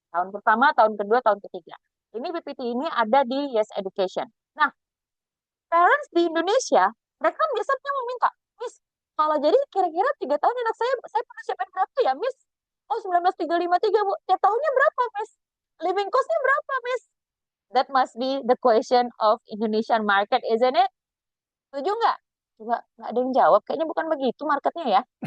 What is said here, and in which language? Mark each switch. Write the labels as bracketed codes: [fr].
[id] Tahun pertama, tahun kedua, tahun ketiga. Ini PPT ini ada di Yes Education. Nah, parents di Indonesia, mereka kan biasanya mau minta, Miss, kalau jadi kira-kira 3 tahun anak saya perlu siapin berapa ya, Miss? Oh, 19.353, Bu. Tiap tahunnya berapa, Miss? Living cost-nya berapa, Miss? [en] That must be the question of Indonesian market, isn't it? [id] Setuju nggak? Coba nggak ada yang jawab. Kayaknya bukan begitu marketnya ya.